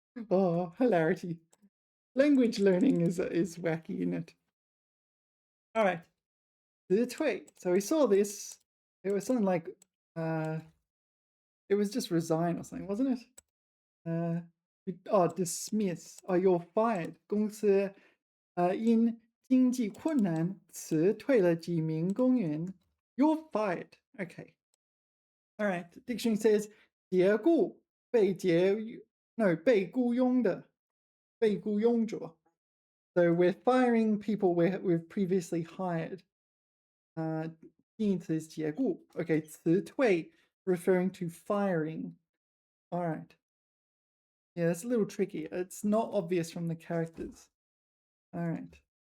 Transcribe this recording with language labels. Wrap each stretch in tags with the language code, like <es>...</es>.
<en>Oh, hilarity. Language learning is wacky, isn't it? All right. The tweet. So we saw this. It was something like it was just resign or something, wasn't it? Dismiss. Oh, you're fired.</en> <zh>公司因经济困难辞退了几名工员.</zh> <en>You're fired. Okay. All right. Dictionary says</en> <zh>解雇被解 no 被雇佣的被雇佣者.</zh> <en>So we're firing people we've previously hired. 近义词 is 解雇. Okay, 辞退 referring to firing. All right. Yeah, it's a little tricky. It's not obvious from the characters. All right.</en>